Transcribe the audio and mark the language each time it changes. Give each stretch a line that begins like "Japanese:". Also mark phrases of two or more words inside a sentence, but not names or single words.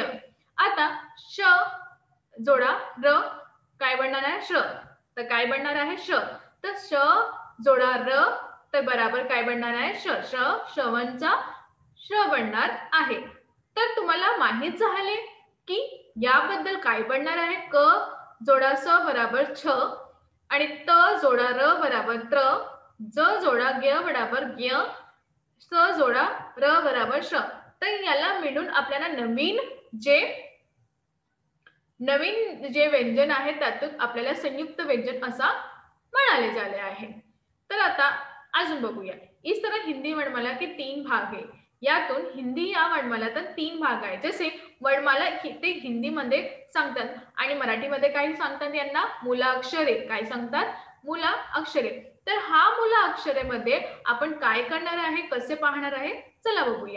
Marathi: आता श जोडा र काय बनणार आहे? श। तर काय बनणार आहे? श। तर श जोडा र तर बराबर काय बनणार आहे? श। श्रवणचा श बनणार आहे। तर तुम्हाला माहित झाले की याबद्दल काय बनणार आहे? क जोडा स बराबर छ आणि त जोडा र बराबर त्र, ज जोडा ज्ञ बराबर ज्ञ, स जोडा र बराबर श। तर याला मिळून आपल्याला नवीन जे व्यंजन आहे त्यातून आपल्याला संयुक्त व्यंजन असा म्हणाले झाले आहे। तर आता अजून बघूया।
Hindi: इस तरह हिंदी वर्णमाला के 3 भाग है।
Marathi: यातून हिंदी या वर्णमालात 3 भाग आहेत. जसे वर्णमाला ते हिंदीमध्ये सांगतात आणि मराठीमध्ये काय सांगतात, यांना मूलाक्षरे काय सांगतात, मूलाक्षरे. तर हा मूलाक्षरेमध्ये आपण काय करणार आहे, कसे पाहणार आहे, चला बघूया.